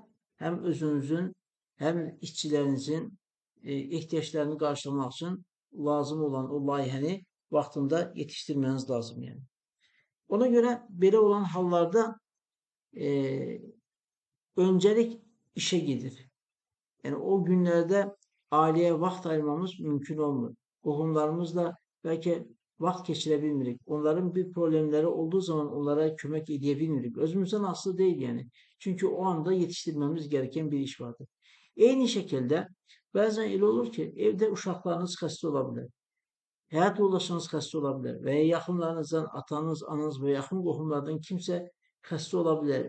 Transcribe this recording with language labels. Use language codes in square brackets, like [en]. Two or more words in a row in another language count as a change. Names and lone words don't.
[tr] Hem özünüzün hem işçilerinizin ihtiyaçlarını karşılamak için lazım olan o layihəni vaktinde yetiştirmeniz lazım yani. Ona göre böyle olan hallarda e, öncelik işe gelir. Yani o günlerde aileye [az] vaxt ayırmamız mümkün olmur. Qohumlarımızla belki vaxt keçirə bilmirik. Onların bir problemleri olduğu zaman onlara kömək edə bilmirik. [tr] Özümüzden aslı değil yani. Çünkü o anda yetiştirmemiz gereken bir iş vardır. Eyni şekilde bazen öyle olur ki evde uşaqlarınız xəstə olabilir. [az] Həyat yoldaşınız xəstə olabilir veya yaxınlarınızdan atanız, ananız ve yaxın qohumlardan kimse xəstə olabilir.